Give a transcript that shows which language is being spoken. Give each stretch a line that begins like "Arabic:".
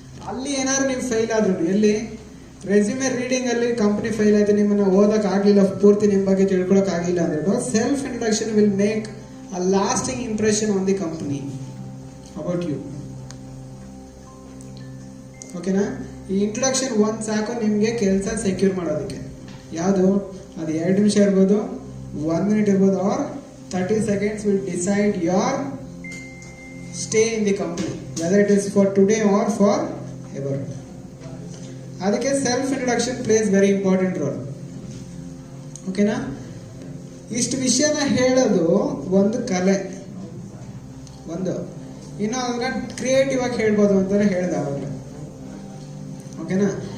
Kannada: ಅಲ್ಲಿ ಏನಾದ್ರು ನೀವು ಫೇಲ್ ಆದ್ರು, ಎಲ್ಲಿ ರೆಸ್ಯೂಮೆ ರೀಡಿಂಗ್ ಅಲ್ಲಿ ಕಂಪ್ನಿ ಫೇಲ್ ಆಯ್ತು, ನಿಮ್ಮನ್ನ ಓದಕ್ ಆಗ್ಲಿಲ್ಲ, ಪೂರ್ತಿ ನಿಮ್ಮ ಬಗ್ಗೆ ತಿಳ್ಕೊಳಕ್ ಆಗಿಲ್ಲ ಅಂದ್ರೂ
English: Self introduction will make a lasting impression on the company about you.
Kannada: ಓಕೆನಾ? ಈ ಇಂಟ್ರೊಡಕ್ಷನ್ ಒಂದು ಸಾಕು ನಿಮಗೆ ಕೆಲಸ ಸೆಕ್ಯೂರ್ ಮಾಡೋದಕ್ಕೆ. ಯಾವುದು? ಅದು 2 ನಿಮಿಷ ಇರ್ಬೋದು, 1 minute ಇರ್ಬೋದು,
English: Or 30 seconds will decide your stay in the company, whether it is for today or for ever. ಅದಕ್ಕೆ self introduction plays very important role. ಓಕೆನಾ?
Kannada: ಇಷ್ಟು ವಿಷಯನ ಹೇಳೋದು ಒಂದು ಕಲೆ, ಒಂದು ಇನ್ನು ಅದನ್ನ ಕ್ರಿಯೇಟಿವ್ ಆಗಿ ಹೇಳ್ಬೋದು ಅಂತಾರೆ ಹೇಳ್ದೆ ಅವಾಗಲೇ. ಓಕೆನಾ?